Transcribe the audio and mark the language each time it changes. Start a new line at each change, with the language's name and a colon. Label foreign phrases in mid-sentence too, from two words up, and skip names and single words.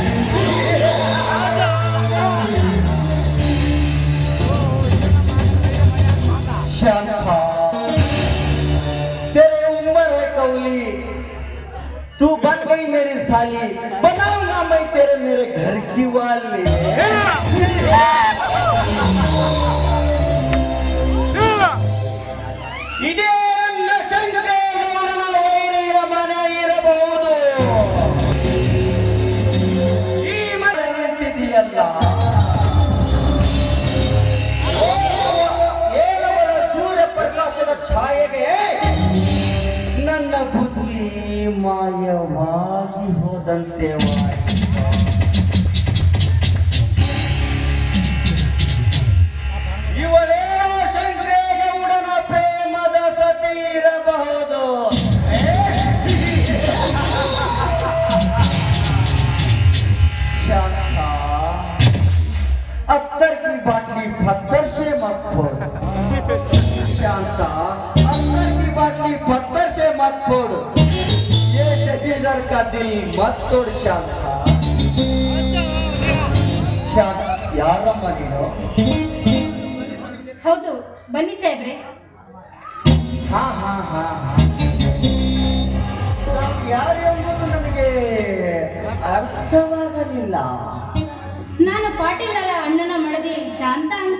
Hindi: शांता तेरे उम्र है कौली, तू बन गई मेरी साली, बनाऊंगा मैं तेरे मेरे घर की वाली।
Kannada: ಇದೇ ನನ್ನ ಶಂಕರೇಗೌಡನ ವೈರಿಯ ಮನೆ ಇರಬಹುದು, ಈ ಮನೆ ನಿಂತಿದೆಯಲ್ಲ ಏಲವರ ಸೂರ್ಯ ಪ್ರಕಾಶದ ಛಾಯೆಗೆ ನನ್ನ ಬುದ್ಧಿ ಮಾಯವಾಗಿ ಹೋದಂತೆ ಇವಳೇ ಶಂಕರೇಗೌಡನ ಪ್ರೇಮದ ಸತಿ ಇರಬಹುದು।
Hindi: शांता अत्तर की बाटली पत्थर से मत फोड़, शांता अत्तर की बाटली पत्थर से मत फोड़, ये शशिधर का दिल मत तोड़।
Kannada: शांता शांत ಯಾರಮ್ಮ ನೀನು? ಹೌದು ಬನ್ನಿ ಸಾಹೇಬ್ರೆ. ಹಾ ಹಾ ಹಾ ನಾವು ಯಾರು ಎಂಬುದು ನನಗೆ ಅರ್ಥವಾಗಲಿಲ್ಲ. ನಾನು ಪಾಟೀಲರ ಅಣ್ಣನ ಮಡದಿ ಶಾಂತ ಅಂತ.